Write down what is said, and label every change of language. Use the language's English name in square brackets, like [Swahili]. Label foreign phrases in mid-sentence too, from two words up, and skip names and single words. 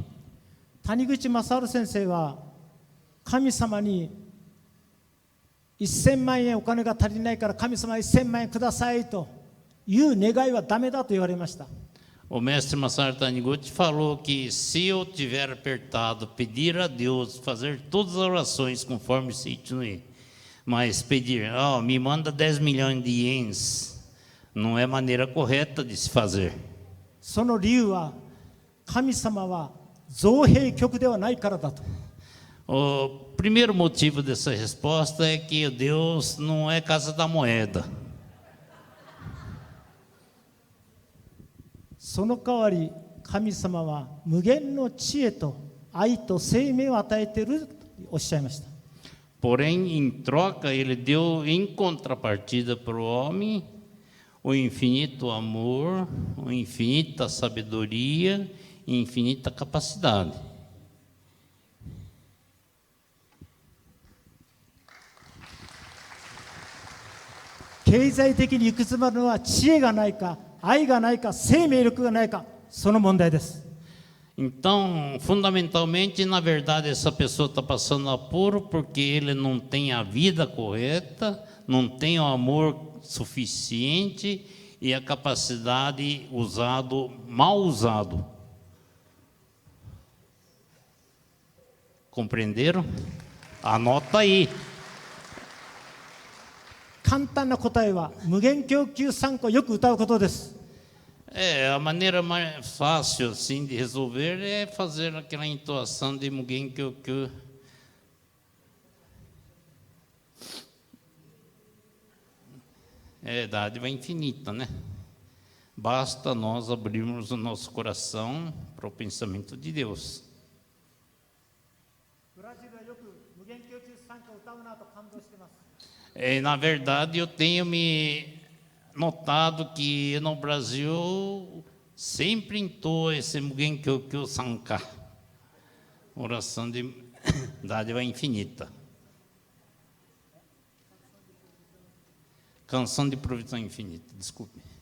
[Japanese] 谷口正治先生は神様に1000万円お金が足りないから神様1000万円くださいという願いはダメだと言われました。 [Portuguese] O mestre Masaru Taniguchi falou que se eu tiver apertado, pedir a Deus, fazer todas as orações conforme Seichonoye, mas pedir, me manda 10 milhões de ienes, não é maneira correta de se fazer. [Japanese] その理由は神様は造幣局ではないからだと。 [Portuguese] O primeiro motivo dessa resposta é que Deus não é casa da moeda. [Japanese] その代わり神様は無限の知恵と愛と生命を与えているとおっしゃいました。 [Portuguese] Porém, em troca, ele deu em contrapartida para o homem o infinito amor, a infinita sabedoria e infinita capacidade. [Japanese] 経済的に行く詰まるのは知恵がないか、愛がないか、生命力がないか、その問題です。 [Portuguese] Então, fundamentalmente, na verdade, essa pessoa está passando apuro porque ele não tem a vida correta, não tem o amor suficiente e a capacidade mal usado. Compreenderam? Anota aí. [Japanese] 簡単な答えは無限供給参加をよく歌うことです。 [Portuguese] A maneira mais fácil assim de resolver é fazer aquela entoação de Mugen Kyokyu. É dádiva infinita, né? Basta nós abrirmos o nosso coração para o pensamento de Deus. [Japanese] ブラジルはよく無限供給参加を歌うなと感動しています。 [Portuguese] Na verdade, eu tenho me notado que no Brasil sempre entoa esse Mugen Kyokyu Sanka, oração de dádiva infinita. Canção de provisão infinita, desculpe.